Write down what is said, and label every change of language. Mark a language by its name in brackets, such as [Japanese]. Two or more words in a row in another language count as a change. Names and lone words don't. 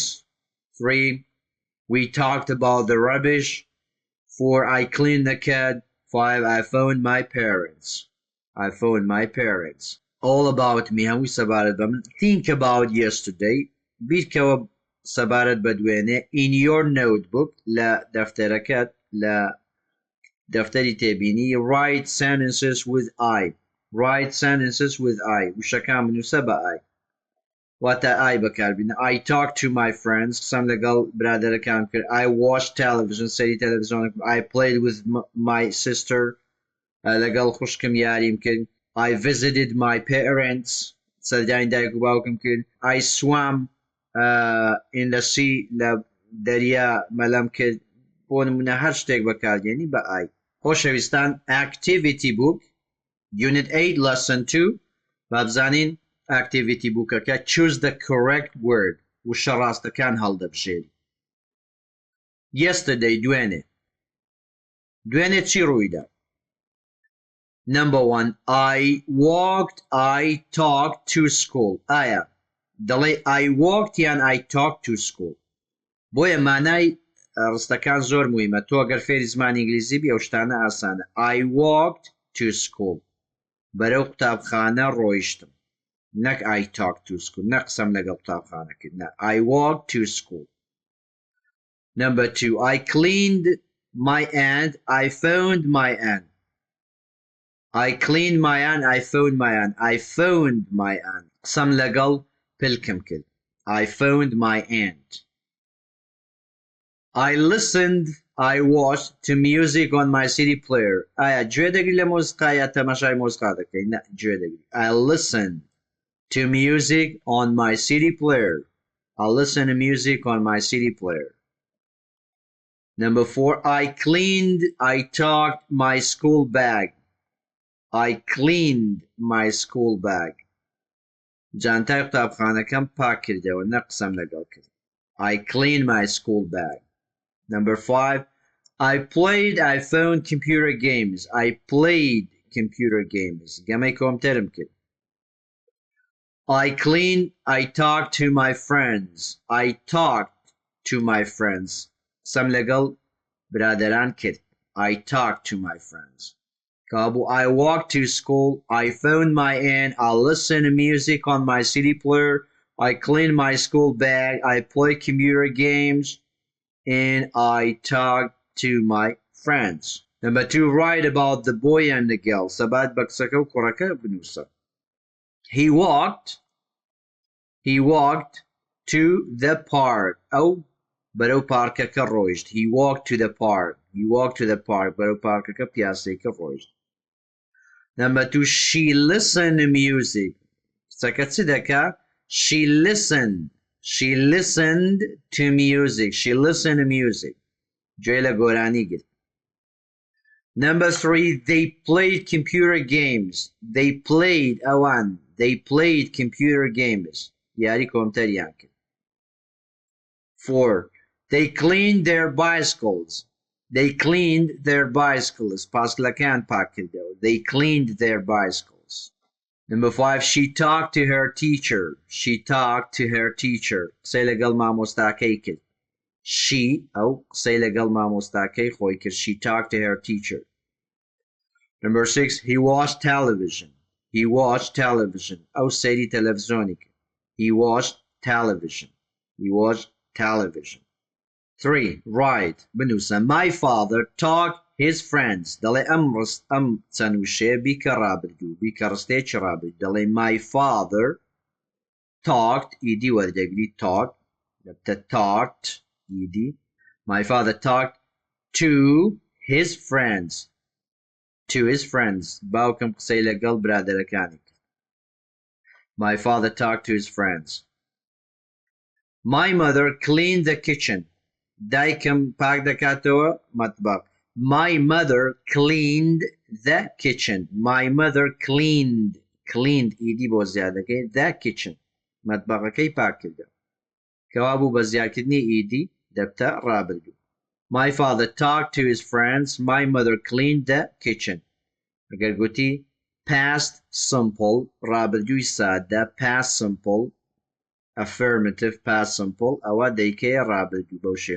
[English] 3, we talked about the rubbish. 4, I cleaned the cat. 5, I phoned my parents. I phoned my parents. All about me. [Central Kurdish] هەمووی سەبارەت بە من. [English] Think about yesterday. [Central Kurdish] بیرکەوە سەبارەت بە دوێنێ. [English] In your notebook. [Central Kurdish] لە دەفتەرەکەت لە دەفتەری تێبینی. [English] Write sentences with I. Write sentences with I. [Central Kurdish] وشەکان بنووسە بە I. واتە I بەکاربینە. [English] I talked to my friends. [Central Kurdish] قسەم لەگەڵ برادەرەکان کرد. [English] I watched television. [Central Kurdish] سەیری تەلەڤیزیۆن. [English] I played with my sister. [Central Kurdish] لەگەڵ خوشکم یاریم کرد. [English] I visited my parents. [Central Kurdish] سەردانی دایک و باوکم کرد. [English] I swam in the sea. [Central Kurdish] لە دەریا مەلەم کرد. بۆ نمونە هەر شتێک بەکارگێنی بە ئای. [English] خۆشەویستان activity book unit 8 lesson 2 [Central Kurdish] با بزانین [English] activity bookەکە choose the correct word [Central Kurdish] وشە ڕاستەکان هەڵدەبژێری. yesterday دوێنێ چی ڕوویدا؟ [English] number 1 I talked to school. [Central Kurdish] ئایا دەڵێ [English] I walked [Central Kurdish] یان [English] I talked to school؟ [Central Kurdish] بۆیە مانای ڕستەکان زۆر مهمە. تۆ ئەگەر فێری زمانی ئینگلیزی بی ئەو شتانە ئاسانە. [English] I walked to school [Central Kurdish] بەرەو قوتابخانە ڕۆیشتم، نەک [English] I talked to school، [Central Kurdish] نە قسەم لەگەڵ قوتابخانە کرد، نە [English] I walked to school. number 2 I cleaned my aunt I phoned my aunt. I cleaned my aunt I phoned my aunt. I phoned my aunt قسەم لەگەڵ پلکم کرد. I phoned my aunt. I listened I watched to music on my CD player. [Central Kurdish] ئایا گوێ دەگری لە مۆسیقا یا تەماشای مۆسیقا دەکەی؟ نە، گوێ دەگری. [English] I listened to music on my CD player. I listen to music on my CD player. number 4 I cleaned I tucked my school bag. I cleaned my school bag. [Central Kurdish] جانتای قوتابخانەکەم پاک کردەوە، نە قسەم لەگەڵ کرد. [English] I cleaned my school bag. number 5 I phoned computer games. I played computer games. [Central Kurdish] گەمەی کۆمپیوتەرم کرد. [English] I talked to my friends. I talked to my friends. [Central Kurdish] قسەم لەگەڵ برادەران کرد. [English] I talked to my friends. کابوو I walked to school. I phoned my aunt. I listened to music on my CD player. I cleaned my school bag. I played computer games. And I talked to my friends. number 2 write about the boy and the girl. [Central Kurdish] سەبات بە قسەکە و کوڕەکە بنووسە. [English] He walked to the park. [Central Kurdish] ئەو بەرەو پارکەکە ڕۆیشت. [English] He walked to the park. [Central Kurdish] بەرەو پارکەکە پیاسەیەکە ڕۆیشت. [English] number 2 she listened to music. [Central Kurdish] قسەکە چ دەکا؟ [English] she listened to music. [Central Kurdish] گوێ لە گۆرانی گرت. [English] number 3 they played computer games. they played computer games. [Central Kurdish] یاری کۆمپیوتەریان کرد. [English] 4 they cleaned their bicycles. [Central Kurdish] پاسکلەکان پاک کردەوە. [English] they cleaned their bicycles. number 5 she talked to her teacher. [Central Kurdish] قسەی لەگەڵ مامۆستاکەی کرد. ئەو قسەی لەگەڵ مامۆستاکەی خۆی کرد. [English] she talked to her teacher. number 6 he watched television. [Central Kurdish] ئەو سەیری تەلەڤیزۆنی کرد. [English] he watched television. 3 write بنووسە my father talked his friends. [Central Kurdish] دەڵێ ئەم چەنووشێ بیکە ڕابردوو، بیکە ڕستێکی ڕابردوو. دەڵێ [English] my father talked [Central Kurdish] ئیدی وەردەگری [English] talk talked [Central Kurdish] ئیدی. [English] my father talked to his friends. [Central Kurdish] باوکم قسەی لەگەڵ برادەرەکانی کرد. [English] my father talked to his friends. my mother cleaned the kitchen. [Central Kurdish] دایکم پاک دەکاتەوە مەتبەخ. [English] my mother cleaned the kitchen. [Central Kurdish] cleaned ئیدی بۆ زیادەکەی [English] the kitchen. [Central Kurdish] مەتبەخەکەی پاک کردە. کەوا بوو بە زیادکردنی ئیدی دەبتە ڕابردوو. [English] my father talked to his friends. my mother cleaned the kitchen. [Central Kurdish] ئەگەر گوتی [English] past simple [Central Kurdish] ڕابردووی سادە [English] past simple affirmative past simple [Central Kurdish] ئەوە دەیکەیە ڕابردوو بەو شێوە.